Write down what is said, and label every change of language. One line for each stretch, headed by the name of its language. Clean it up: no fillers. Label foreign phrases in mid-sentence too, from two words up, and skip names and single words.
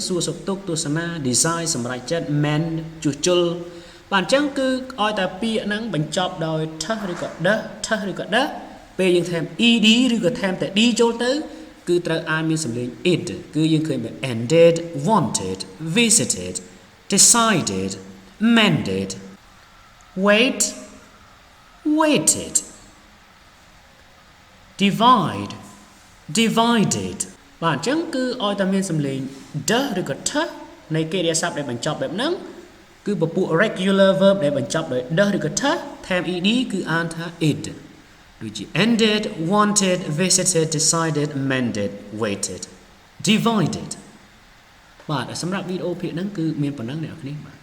Khmer: សួរសុខទុក្ខទស្សនា design សម្រាប់ចិត្ត mend ជួសជុលបាទអញ្ចឹងគឺឲ្យតែពាក្យហ្នឹងបញ្ចប់ដោយ th ឬក៏ d th ឬក៏ d ពេលយើងថែម ed ឬក៏ថែមតែ d ចូលទៅគឺត្រូវអានមានសំឡេង id គឺយើងឃើញបែប
English: ended wanted visited decided mended wait waited divide divided
Khmer: បាទអញ្ចឹងគឺឲ្យតែមានសំឡេង d ឬក៏ th នៃកិរិយាសព្ទដែលបញ្ចប់បែបហ្នឹងគឺពពួក
English: regular verb
Khmer: ដែលបញ្ចប់ដោយ d ឬក៏ th ថែម ed គឺអានថា id ដូចជា
English: ended wanted visited decided mended waited divided
Khmer: បាទសម្រាប់វីដេអូភាគហ្នឹងគឺមានប៉ុណ្ណឹងអ្នកនរគ្នាបាទ